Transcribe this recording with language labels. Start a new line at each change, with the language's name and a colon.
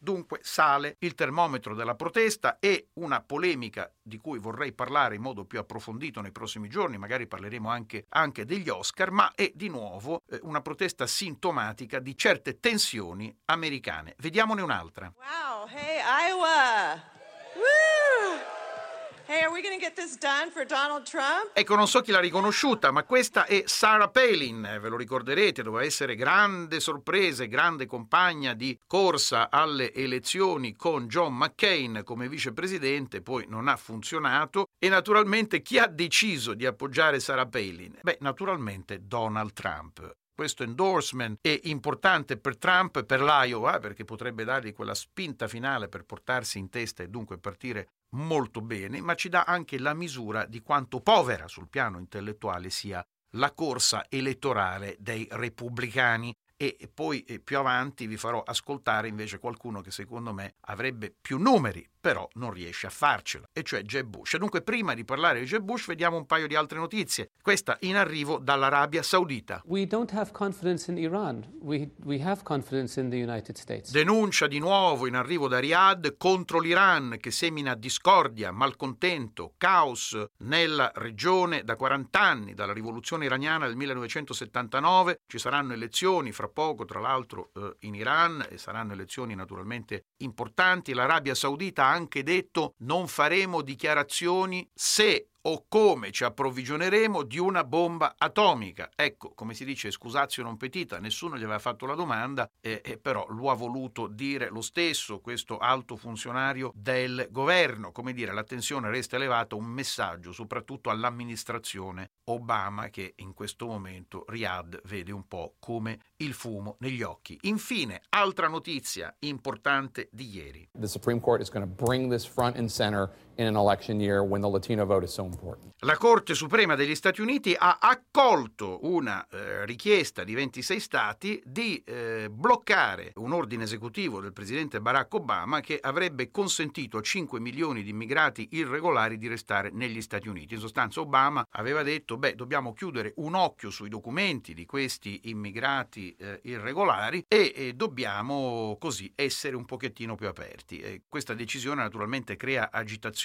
Italian: Dunque sale il termometro della protesta e una polemica di cui vorrei parlare in modo più approfondito nei prossimi giorni, magari parleremo anche degli Oscar, ma è di nuovo una protesta sintomatica di certe tensioni americane. Vediamone un'altra.
English: Wow, hey Iowa! Woo! Hey, are we gonna get this done for Donald Trump?
Italian: Ecco, non so chi l'ha riconosciuta, ma questa è Sarah Palin, ve lo ricorderete, doveva essere grande sorpresa, grande compagna di corsa alle elezioni con John McCain come vicepresidente, poi non ha funzionato. E naturalmente chi ha deciso di appoggiare Sarah Palin? Beh, naturalmente Donald Trump. Questo endorsement è importante per Trump, per l'Iowa, perché potrebbe dargli quella spinta finale per portarsi in testa e dunque partire molto bene, ma ci dà anche la misura di quanto povera sul piano intellettuale sia la corsa elettorale dei repubblicani. E poi più avanti vi farò ascoltare invece qualcuno che secondo me avrebbe più numeri, però non riesce a farcela, e cioè Jeb Bush. Dunque, prima di parlare di Jeb Bush, vediamo un paio di altre notizie. Questa in arrivo dall'Arabia Saudita.
English: We don't have confidence in Iran. We have confidence in the United States.
Italian: Denuncia di nuovo in arrivo da Riyadh contro l'Iran, che semina discordia, malcontento, caos nella regione da 40 anni, dalla rivoluzione iraniana del 1979. Ci saranno elezioni fra poco, tra l'altro, in Iran, e saranno elezioni naturalmente importanti. L'Arabia Saudita ha anche detto: non faremo dichiarazioni se o come ci approvvigioneremo di una bomba atomica. Ecco, come si dice,
Latin: scusatio non petita,
Italian: nessuno gli aveva fatto la domanda, però lo ha voluto dire lo stesso questo alto funzionario del governo. Come dire, la tensione resta elevata, un messaggio soprattutto all'amministrazione Obama, che in questo momento Riyadh vede un po' come il fumo negli occhi. Infine, altra notizia importante di ieri.
English: The Supreme Court is going to bring this front and center in an election year when the Latino vote is so important.
Italian: La Corte Suprema degli Stati Uniti ha accolto una richiesta di 26 stati di bloccare un ordine esecutivo del presidente Barack Obama che avrebbe consentito a 5 milioni di immigrati irregolari di restare negli Stati Uniti. In sostanza, Obama aveva detto: beh, dobbiamo chiudere un occhio sui documenti di questi immigrati irregolari e dobbiamo così essere un pochettino più aperti. Questa decisione naturalmente crea agitazione